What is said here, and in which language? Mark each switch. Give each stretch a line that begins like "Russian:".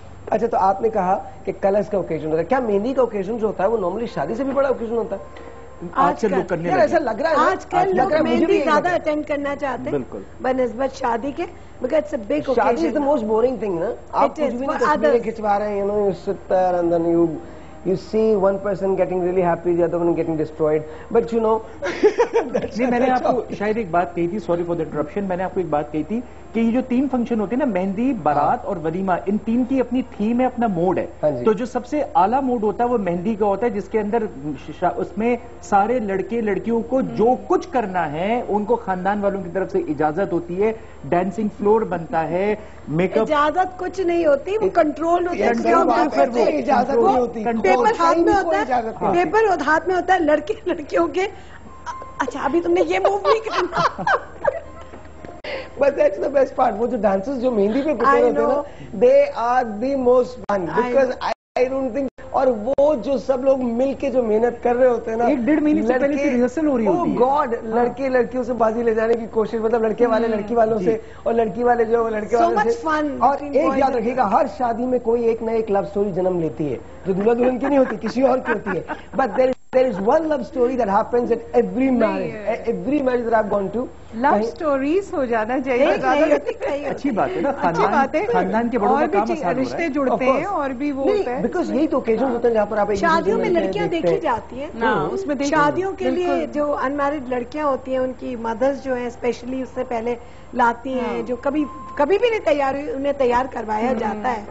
Urdu: اچھا, تو آپ نے کہا کہ کلرز کا اوکیزن ہوتا ہے, کیا مہندی کا اوکیزن جو ہوتا ہے وہ نارملی شادی سے بھی بڑا اوکیزن ہوتا ہے؟ آج کل لوگ کرنے ایسا لگ رہا ہے, آج کل لوگ مہندی زیادہ اٹینڈ کرنا چاہتے ہیں بنسبت شادی کے,
English: because it's a big occasion. Shaadi is the most boring thing, نا.
Urdu: آپ کچھ بھی نہیں تصویریں کھچوا رہے ہیں,
English: you sit there and then you see one person getting really happy, the other one getting destroyed, but you know.
Urdu: نہیں, میں نے آپ کو شاید ایک بات کہی تھی, سوری فار دی انٹرپشن, میں نے آپ کو ایک بات کہی تھی کہ یہ جو 3 فنکشن ہوتے ہیں نا, مہندی, بارات اور ولیمہ, ان 3 کی اپنی تھیم ہے, اپنا موڈ ہے. تو جو سب سے اعلیٰ موڈ ہوتا ہے وہ مہندی کا ہوتا ہے, جس کے اندر اس میں سارے لڑکے لڑکیوں کو جو کچھ کرنا ہے ان کو خاندان والوں کی طرف سے اجازت ہوتی ہے, ڈانسنگ فلور بنتا ہے, میک اپ. اجازت کچھ نہیں ہوتی, وہ کنٹرول ہوتا ہے. اجازت نہیں ہوتی, پیپر ہاتھ میں ہوتا ہے, پیپر ہاتھ میں ہوتا ہے لڑکے لڑکیوں کے. اچھا, ابھی تم نے یہ موو نہیں کرنا.
English: But that's the best part.
Urdu: وہ جو ڈانسز جو مہندی پہ پریپیئر ہوتے ہیں نا,
English: they are the most fun because I don't think.
Urdu: اور وہ جو سب لوگ مل کے جو محنت کر رہے ہوتے ہیں نا, 1.5 مہینے سے پہلے سے ریہرسل ہو رہی ہوتی ہے. Oh God, لڑکے لڑکیوں سے بازی لے جانے کی کوشش, مطلب لڑکے والے لڑکی والوں سے اور لڑکی والے جو لڑکے والوں سے. اور ایک یاد رکھیے گا, ہر شادی میں کوئی ایک نہ ایک لو سٹوری جنم لیتی ہے جو دلہا دلہن کی نہیں ہوتی, کسی اور کی ہوتی ہے.
English: But there is one love story that happens at every marriage that I've gone to.
Urdu: Love stories ہو جانا چاہیے, اچھی بات ہے نا, خاندان کے بڑوں کا کام آسان ہو رہا ہے, رشتے جڑتے ہیں اور بھی وہ ہوتا ہے. بیکاز یہی تو اوکیزن ہوتے ہیں جہاں پر آپ شادیوں میں لڑکیاں دیکھی جاتی ہیں, اس میں شادیوں کے لیے جو ان میرڈ لڑکیاں ہوتی ہیں ان کی مدرز جو ہیں اسپیشلی اس سے پہلے لاتی ہیں, جو کبھی بھی نہیں تیار ہوئی, انہیں تیار کروایا جاتا ہے.